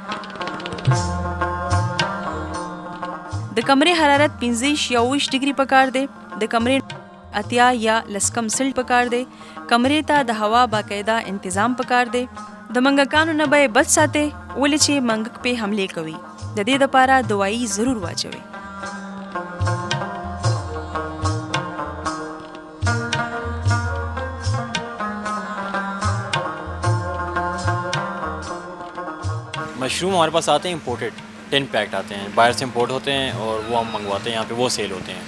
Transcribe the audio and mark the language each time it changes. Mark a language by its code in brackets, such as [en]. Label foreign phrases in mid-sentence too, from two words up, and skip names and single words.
[ps] د کمرې حرارت 25 یا 20 ډیګري پکار دی. د کمرې 80 یا 10 کم سل پکار دی. کمرې ته د هوا باقاعده انتظام پکار دی. د منګکانو نه به یې بچ ساتئ ولې چې منګک پې حملې کوي. د دې دپاره دوايي ضرور واچوئ. [ur] مشروم ہمارے پاس آتے ہیں امپورٹڈ، 10 پیکڈ آتے ہیں، باہر سے امپورٹ ہوتے ہیں اور وہ ہم منگواتے ہیں یہاں پہ، وہ سیل ہوتے ہیں.